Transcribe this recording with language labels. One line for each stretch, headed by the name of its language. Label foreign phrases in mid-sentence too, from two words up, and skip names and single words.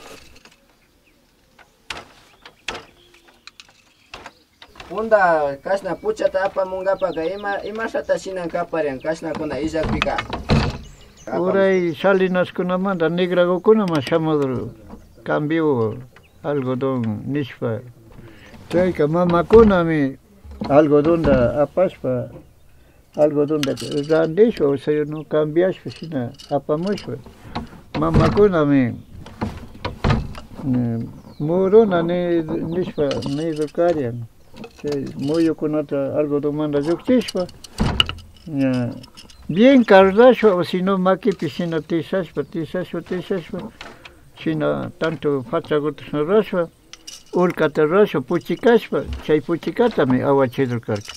Quechua: Punda kashna puchata apamungapaqa imashata shinankaparin kashnakuna illakpika. Uray salinaskunamanta negrakukunama shamudur
Spanish: cambio algodón
Quechua: nishpa. Chayka mamakunami algodonda apashpa algodonda randishpa
Spanish: o sea no
Quechua: cambiashpa shina apamushpa. Mamakunami muruna nishpa nidurkarian. Muyukunata algodonmanta llukchishpa bien cardashpa
Spanish: o si no
Quechua: maquipi shina tishashpa shina tanto fachagutas rashpa urkata rashpa puchikashpa chay puchikatami awachidurkarka.